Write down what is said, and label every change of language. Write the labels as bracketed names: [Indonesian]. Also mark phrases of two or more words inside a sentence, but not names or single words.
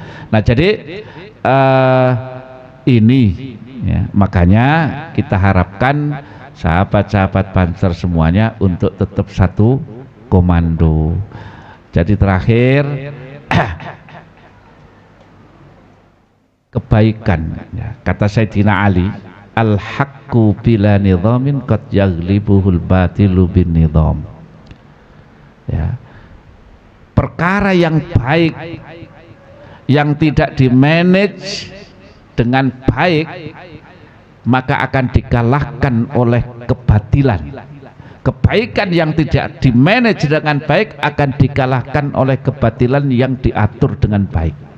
[Indonesian] Nah, jadi ini ya, makanya kita harapkan sahabat-sahabat Banser semuanya untuk tetap satu komando. Jadi terakhir kebaikan ya, kata Sayyidina Ali, [Arabic] الحق بلا نظام قد يغلبه الباطل بالنظام. [Indonesian] Ya, perkara yang baik yang tidak dimanage dengan baik maka akan dikalahkan oleh kebatilan. Kebaikan yang tidak dimanage dengan baik akan dikalahkan oleh kebatilan yang diatur dengan baik.